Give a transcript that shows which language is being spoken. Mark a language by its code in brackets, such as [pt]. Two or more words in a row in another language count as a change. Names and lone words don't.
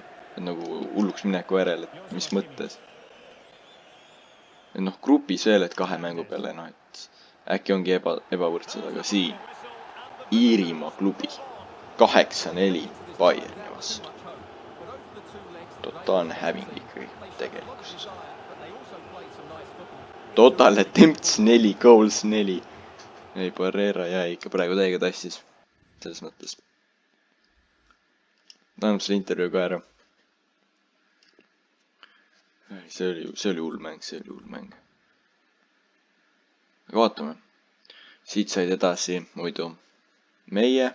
[et] Et nagu hulluks mineku järel, et mis mõttes. Et noh, grupis veel, et 2 mängu peale, noh, et äkki ongi ebavõrdsed, aga siin Iirimaa klubi 8-4 Bayerni vastu. Totaalne häving ikkagi tegelikkuses. [en] Total attempts 4, goals 4. [et] Ei, Barrera jäi ikka praegu täiega tassis. Selles mõttes. Annab selle intervjuu ka ära. See oli hull mäng. Aga vaatame. Siit said edasi muidu meie.